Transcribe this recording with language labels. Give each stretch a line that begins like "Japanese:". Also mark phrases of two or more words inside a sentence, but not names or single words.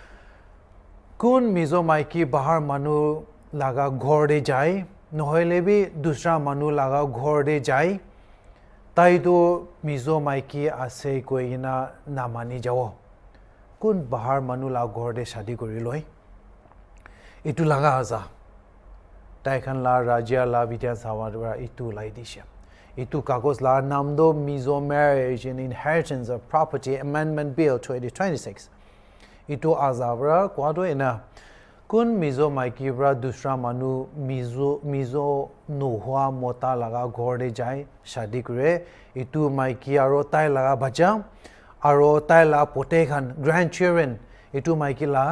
Naga Pidgin: kun Mizo maiki bahar manu laga ghor de jai nohile bi dusra manu laga ghor de jai tai do Mizo maiki ase koina namani jawo kun bahar manu la ghor de shadi kori loi itu laga aza tai khan la rajya la Vidyan Sabha ra itu lai dishe itu kagos la nam do Mizo Marriage and Inheritance of Property Amendment Bill 2026 itu aza bra kwado ena kun Mizo maiki bra dusra manu Mizo nohwa mota laga ghor de jai shadi kore itu maiki aro tai laga bacha aro tai la pote khan grandchildren itu maiki